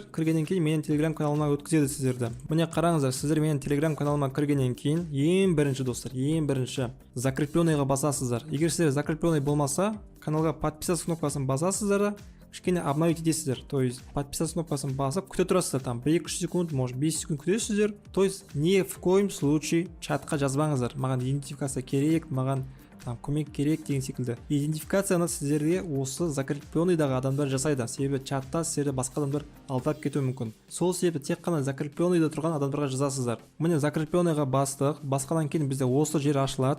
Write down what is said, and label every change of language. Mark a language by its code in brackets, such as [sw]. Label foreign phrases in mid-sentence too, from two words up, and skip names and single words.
[kk] Кіргеннен кейін менің Telegram каналыма өткізеді сіздерді. Міне қараңыздар, сіздер менің Telegram каналыма кіргеннен кейін ең бірінші достар, ең бірінші закрепленныйға басасыздар. Егер сіздер закрепленный болмаса, каналға подписаться кнопкасын басасыздар да кішкене обновить етесіздер. [ru] То есть подписаться [kk] кнопкасын басып күте тұрасыздар. [ru] Там 1-2 секунд, может 5 секунд күтесіздер. То есть ни в коем случае [kk] чатқа жазбаңыздар. Маған идентификация керек, маған там көмек керек деген секілді. Идентификацияны сіздерге осы закрепленныйдағы адамдар жасайды. Себебі чатта сіздерді басқа адамдар алдап кетуі мүмкін. Сол себепті тек қана закрепленныйда тұрған адамдарға жазасыздар. Міне закрепленныйға бастық. Басқадан кейін бізде осы жер ашылады.